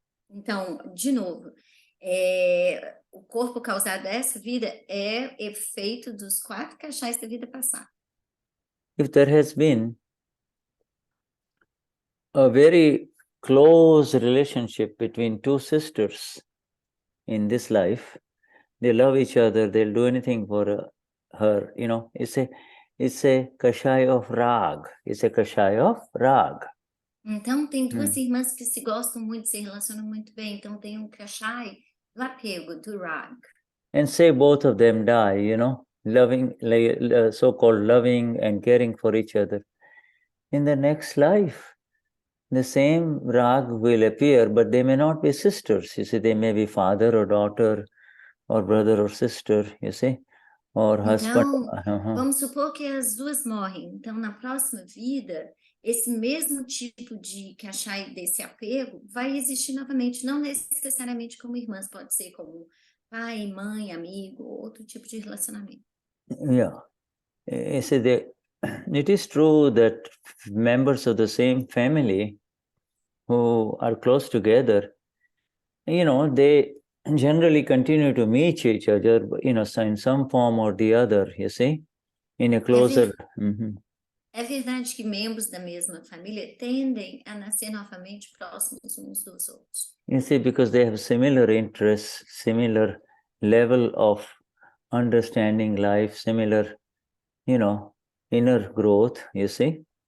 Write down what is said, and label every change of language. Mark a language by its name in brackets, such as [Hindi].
[Portuguese] Então, de novo, o corpo causado dessa vida é efeito dos 4 Kashayas da vida passada. [English] If there has been a very close relationship between 2 sisters in this life, they love each other, they'll do anything for her, it's a Kashaya of Rag. It's a Kashaya of Rag. [Portuguese] Então, tem 2 irmãs que se gostam muito, se relacionam muito bem. Então, tem um Kashaya do apego, do Rag. [English] And say both of them die, loving, so-called loving and caring for each other. In the next life, the same Rag will appear, but they may not be sisters. You see, they may be father or daughter or brother or sister, you see, or husband. [Portuguese] Então, vamos supor que as 2 morrem. Então, na próxima vida, esse mesmo tipo de Kashaya desse apego vai existir novamente, não necessariamente como irmãs, pode ser como pai, mãe, amigo, outro tipo de relacionamento. [English] Yeah. You see, it is true that members of the same family who are close together, they generally continue to meet each other, in some form or the other, you see, in a closer... [Portuguese] É verdade que membros da mesma família tendem a nascer novamente próximos uns dos outros. [English] You see, because they have similar interests, similar level of understanding life, similar, inner growth, you see.